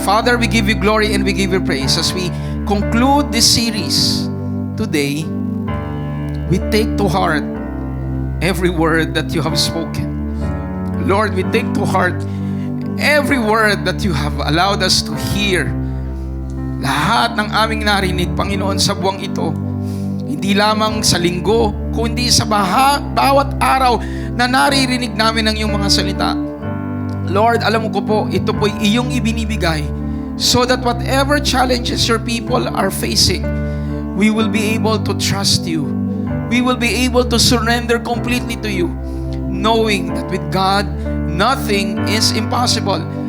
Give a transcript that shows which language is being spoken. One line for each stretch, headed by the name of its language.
English: Father, we give you glory and we give you praise. As we conclude this series today, we take to heart every word that you have spoken. Lord, we take to heart every word that you have allowed us to hear.
Filipino: Lahat ng aming narinig, Panginoon, sa buwang ito, hindi lamang sa linggo, kundi sa bawat araw na naririnig namin ang iyong mga salita.
English: Lord,
Filipino: alam mo ko po, ito po'y iyong ibinibigay
English: so that whatever challenges your people are facing, we will be able to trust you. We will be able to surrender completely to you, knowing that with God, nothing is impossible.